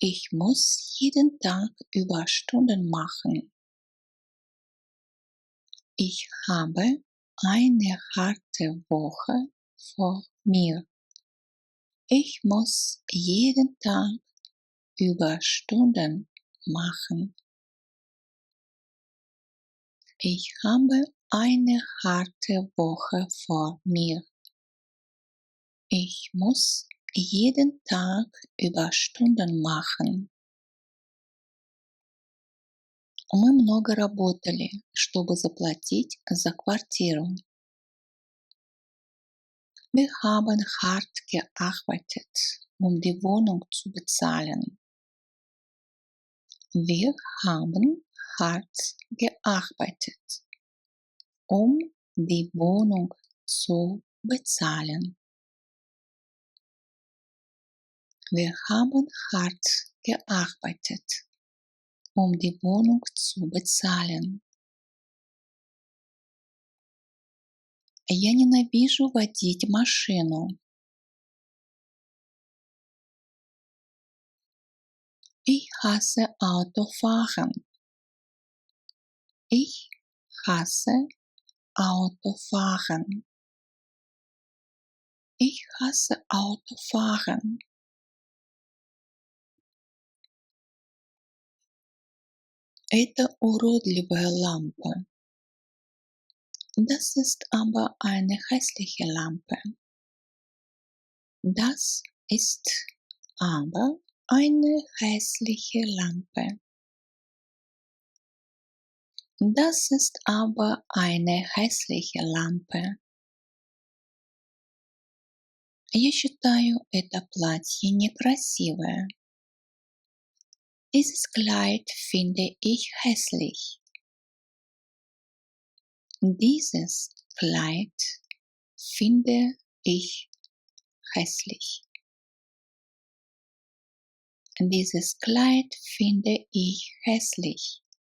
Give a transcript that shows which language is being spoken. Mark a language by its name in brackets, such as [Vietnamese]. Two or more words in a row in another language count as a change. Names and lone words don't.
[German] Ich muss jeden Tag Überstunden machen. Ich habe eine harte Woche vor mir. Ich muss jeden Tag Überstunden machen. Ich habe eine harte Woche vor mir. Ich muss jeden Tag Überstunden machen. [Russian] Мы много работали, чтобы заплатить за квартиру. [German] Wir haben hart gearbeitet, die Wohnung zu bezahlen. Wir haben hart gearbeitet, die Wohnung zu bezahlen. Wir haben hart gearbeitet, die Wohnung zu bezahlen. [Russian] Я ненавижу водить машину. [German] Ich hasse Autofahren. Ich hasse Autofahren. Ich hasse Autofahren. [Russian] Это уродливая лампа. [German] Das ist aber eine hässliche Lampe. Das ist aber eine hässliche Lampe. Das ist aber eine hässliche Lampe. [Russian] Я считаю это платье некрасивое. [German] Dieses Kleid finde ich hässlich. Dieses Kleid finde ich hässlich. Dieses Kleid finde ich hässlich.